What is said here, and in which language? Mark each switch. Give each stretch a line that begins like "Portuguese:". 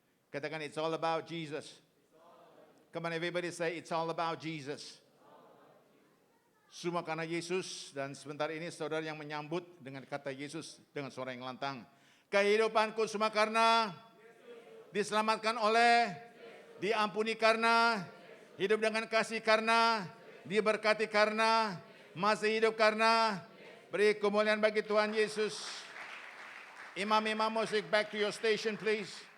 Indonesian: Katakan
English: it's all about Jesus. Come on everybody say it's all about Jesus.
Indonesian: Semua karena Yesus dan sebentar ini saudara yang menyambut dengan kata Yesus dengan suara yang lantang. Kehidupanku semua karena diselamatkan oleh, diampuni karena, hidup dengan kasih karena, diberkati karena, masih hidup karena. Beri kemuliaan bagi Tuhan Yesus. Imam-imam musik,
English: back to your station please.